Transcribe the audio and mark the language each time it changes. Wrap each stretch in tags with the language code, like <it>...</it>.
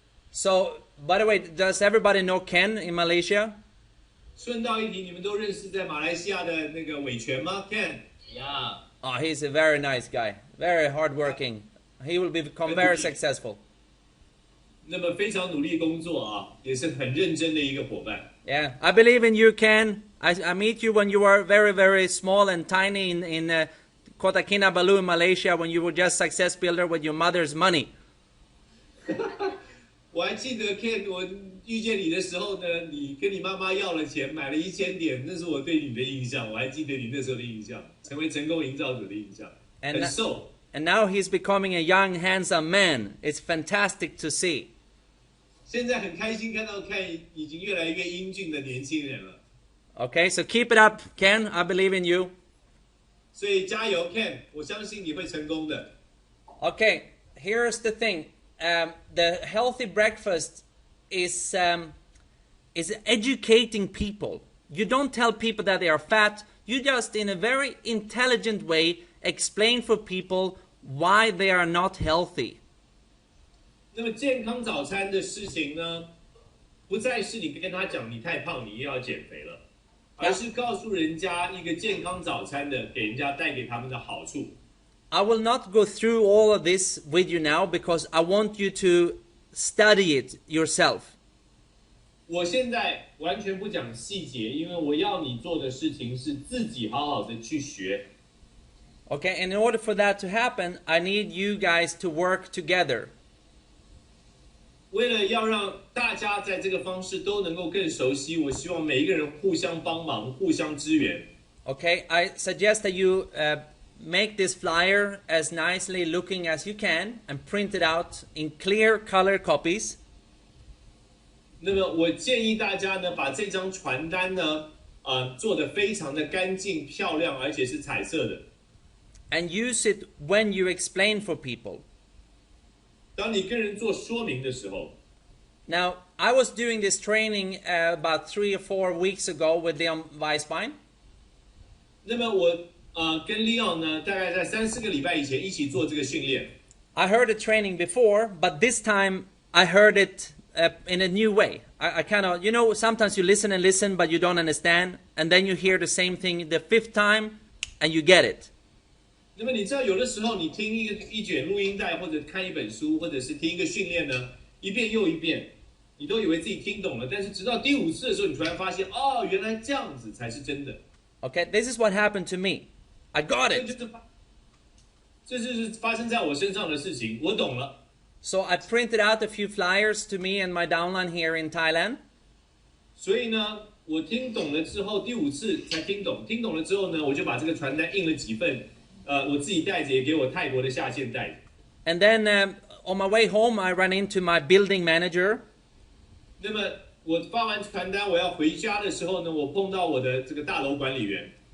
<en>So, by the way, does everybody know Ken in Malaysia?</en> <zh>顺道一提，你们都认识在马来西亚的那个伟权吗 ？Ken。</zh> <en>Yeah. Oh, he's a very nice guy, very hardworking. He will become very successful.</en> <zh>那么非常努力工作啊，也是很认真的一个伙伴。</zh> <en>Yeah, I believe in you, Ken. I meet you when you were very, very small and tiny in Kota Kinabalu in Malaysia when you were just success builder with your mother's money.</en> <zh>我还记得 Ken， 我遇见你的时候呢，你跟你妈妈要了钱，买了1000点，那是我对你的印象。我还记得你那时候的印象，成为成功营造者的印象。很瘦。</zh> <en>And now he's becoming a young, handsome man. It's fantastic to see.</en> <zh>现在很开心看到 Ken 已经越来越英俊的年轻人了。</zh> <en>Okay, so keep it up, Ken. I believe in you.</en> <zh>所以加油 Ken， 我相信你会成功的。</zh> <en>Okay, here's the thing. The healthy breakfast is educating people. You don't tell people that they are fat. You just, in a very intelligent way, explain for people why they are not healthy.</en> <zh>那么健康早餐的事情呢，不再是你跟他讲你太胖，你又要减肥了，而是告诉人家一个健康早餐的给人家带给他们的好处。</zh> <en>I will not go through all of this with you now because I want you to study it yourself.</en> <zh>我现在完全不讲细节，因为我要你做的事情是自己好好的去学。</zh> <en>Okay, and in order for that to happen, I need you guys to work together.</en> <zh>为了要让大家在这个方式都能够更熟悉，我希望每一个人互相帮忙，互相支援。</zh> <en>Okay, I suggest that you make this flyer as nicely looking as you can and print it out in clear color copies.</en> <zh>那么我建议大家呢，把这张传单呢，做得非常的干净漂亮，而且是彩色的。</zh> <en>And use it when you explain for people.</en> <zh>当你跟人做说明的时候。</zh> <en>Now, I was doing this training about 3 or 4 weeks ago with Leon Weisbein.</en> <zh>那么我跟 Leon 呢，大概在3-4个礼拜以前一起做这个训练。</zh> <en>I heard the training before, but this time I heard it in a new way. I kind of, you know, sometimes you listen and listen, but you don't understand, and then you hear the same thing the 5th time, and you get it.</en> <zh>那么你知道，有的时候你听一卷录音带，或者看一本书，或者是听一个训练呢，一遍又一遍，你都以为自己听懂了，但是直到第5次的时候，你突然发现，哦，原来这样子才是真的。</zh> <en>Okay, this is what happened to me. I got it.</en> <zh>这就是发生在我身上的事情，我懂了。</zh> <en>So I printed out a few flyers to me and my downline here in Thailand.</en> <zh>所以呢，我听懂了之后，第5次才听懂。听懂了之后呢，我就把这个传单印了几份，我自己带着，也给我泰国的下线带着。</zh> <en>And then on my way home, I ran into my building manager.</en> <zh>那么我发完传单，我要回家的时候呢，我碰到我的这个大楼管理员。</zh>